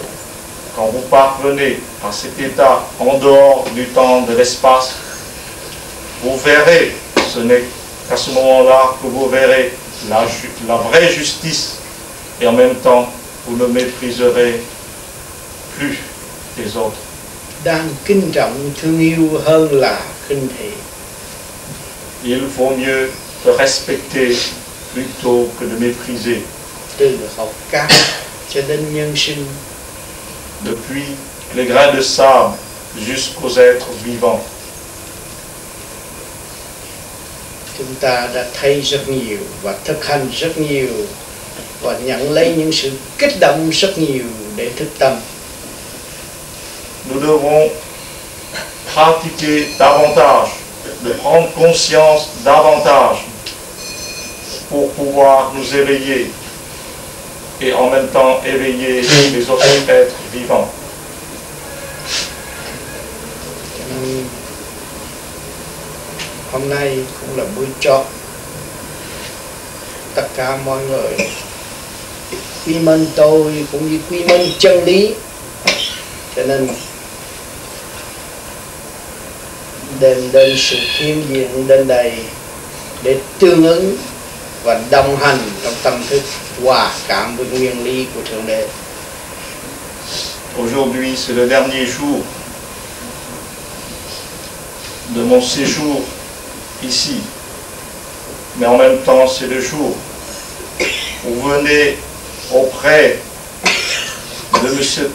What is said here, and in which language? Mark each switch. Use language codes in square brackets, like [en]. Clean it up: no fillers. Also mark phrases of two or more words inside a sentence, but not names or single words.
[fr] Quand vous parvenez à cet état en dehors du temps, de l'espace, vous verrez, ce n'est qu'à ce moment-là que vous verrez la vraie justice et en même temps, vous ne mépriserez plus les autres. [vi] Đang kính trọng thương yêu hơn là khinh thị. [fr] Il vaut mieux te respecter plutôt que de mépriser. [vi] Từ hột cát cho đến nhân sinh. [fr] Depuis les grains de sable jusqu'aux êtres vivants. [vi] Chúng ta đã thấy rất nhiều và thực hành rất nhiều và nhận lấy những sự kích động rất nhiều để thức tâm. [fr] Nous devons pratiquer davantage, de prendre conscience davantage pour pouvoir nous éveiller et en même temps éveiller les autres êtres vivants. [vi] Hôm nay cũng là buổi chót. Tất cả mọi người quy mến tôi cũng như quy mến chân lý. Cho nên đến sự hiện diện đến đây để tương ứng và đồng hành trong tâm thức hòa cảm với nguyên lý của Thượng Đế. [fr] Aujourd'hui, c'est le dernier jour de mon séjour ici. Mais en même temps, c'est le jour où vous venez auprès de M.